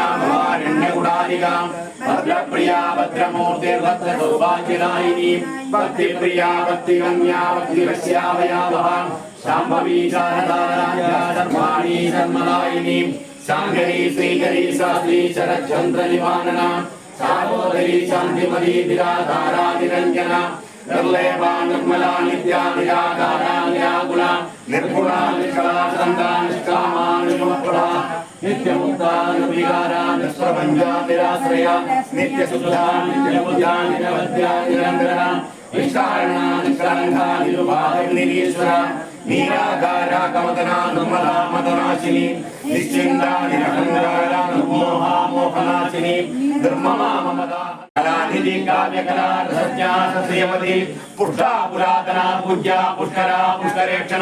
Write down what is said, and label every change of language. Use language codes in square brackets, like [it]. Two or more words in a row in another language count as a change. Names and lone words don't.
[sa] भवारण्यगुडारिका भद्रप्रिया भद्रमूर्तिर्भद्रसौभाग्यदायिनी भक्तिप्रिया भक्तिकन्या भक्तिवश्यावयावहा शाम्भवी शारदाराध्या धर्माणी धर्मदायिनी शाङ्करी श्रीकरी शास्त्री शरच्चन्द्रनिवारणा सागोदरी शान्तिमती निराधारा निरञ्जना निर्लेपा निर्मला नित्या निराकारा निराकुला निर्गुणा निष्कला शान्ता निष्कामा निष्मप्रभा नित्यमुक्ता निर्विकारा निष्प्रपञ्चा निराश्रया नित्यशुद्धा नित्यबुद्धा निरवद्या निरन्तरा നിഷ്കാരണാനിഷ്കളങ്കാനിരുപാദനിരീശ്വര നീരാകാര കമതന നിർമ്മല മതനാശിനി നിശ്ചിന്ത നിരഹങ്കാര നിർമോഹാമോഹനാശിനി നിർമ്മമാ മമതാ കലാനിധി കാവ്യകലാ രസജ്ഞാസശ്രീമതി പുഷ്ടാ പുരാതന പൂജ്യ പുഷ്കര പുഷ്കരേക്ഷണ